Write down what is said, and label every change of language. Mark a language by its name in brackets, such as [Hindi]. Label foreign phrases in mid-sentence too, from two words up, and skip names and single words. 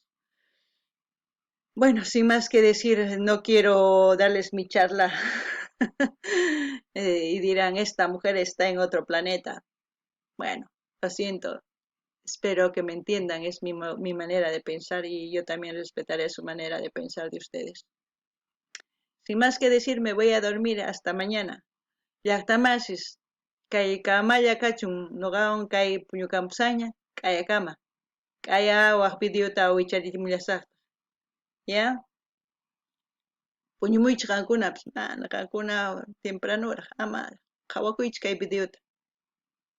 [Spanish] Bueno, sin más que decir, no quiero darles mi charla y dirán, esta mujer está en otro planeta. Bueno, lo siento, espero que me entiendan, es mi manera de pensar y yo también respetaré su manera de pensar de ustedes. Sin más que decir, me voy a dormir hasta mañana. [Quechua] Llaqtamasis, kay kamaya kachun, noqawan kay puñukampusaqña, k'ayakama. K'aya waq videota wicharimullashaqta. ¿Ya? Puñumuychik qankunapas, mana qankuna tempranuraq, ama qhawakuychik kay videota.